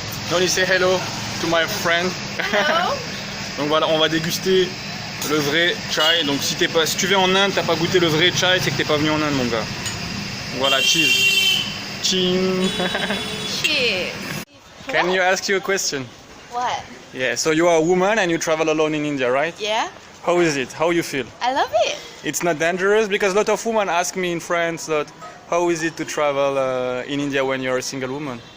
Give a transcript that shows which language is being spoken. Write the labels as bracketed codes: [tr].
[en] Don't say hello to my friend. Hello. [fr] Donc voilà, on va déguster le vrai chai. Donc si tu viens en Inde, t'as pas goûté le vrai chai, c'est que t'es pas venu en Inde mon gars. Voilà, cheese. Chin. [en] Cheers. Can you ask you a question? What? Yeah, so you are a woman and you travel alone in India, right? Yeah. How is it? How you feel? I love it. It's not dangerous because a lot of women ask me in France that how is it to travel in India when you're a single woman?